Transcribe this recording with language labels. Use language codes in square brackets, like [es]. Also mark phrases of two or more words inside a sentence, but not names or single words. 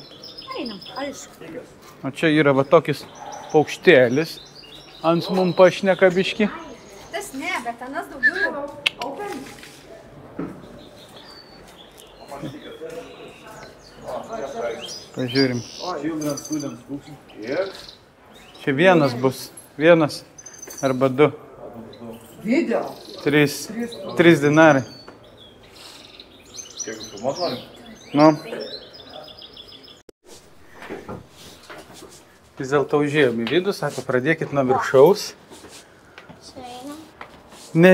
[lt] Einam, aišku. O čia yra va tokis paukštėlis. Ant mum pašneka biški. Tas ne, bet anas daugiau open. Pažiūrim. [en] Children's students books. [lt] Ir Čia vienas bus. Vienas arba 2. Video. 3 dinarai. kiek filmuot norim? Nu. Vis dėlto užėjom į vidų, sako, pradėkit nuo viršaus.